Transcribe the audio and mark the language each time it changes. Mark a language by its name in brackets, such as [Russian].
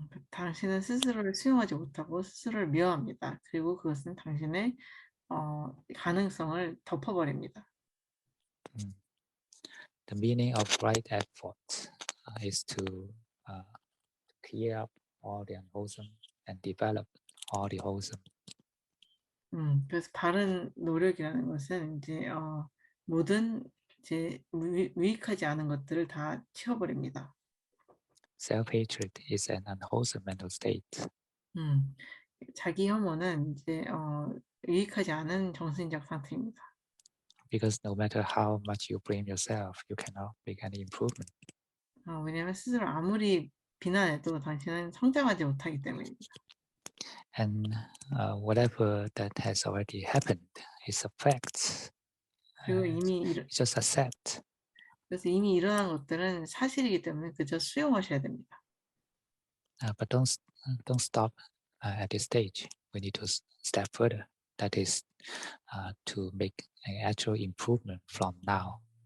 [Korean] 당신은 스스로를 수용하지 못하고 스스로를 미워합니다. 그리고 그것은 당신의 가능성을 덮어버립니다. [English] The meaning of right effort is to clear up all the unwholesome and develop all the wholesome. [Korean] 그래서 바른 노력이라는 것은 이제 모든 이제 유익하지 않은 것들을 다 치워버립니다. [English] Self-hatred is an unwholesome mental state. [Korean] 자기 혐오는 이제 유익하지 않은 정신적 상태입니다. [English] because no matter how much you blame yourself, you cannot make any improvement. [Korean] 왜냐하면 스스로 아무리 비난해도 당신은 성장하지 못하기 때문입니다. [English] And whatever that has already happened is a fact. [Korean] 그리고 [English] You just accept. [Korean] 그래서 이미 일어난 것들은 사실이기 때문에 그저 수용하셔야 됩니다. [English] But don't stop at this stage. We need to step further. That is to make an actual improvement from now.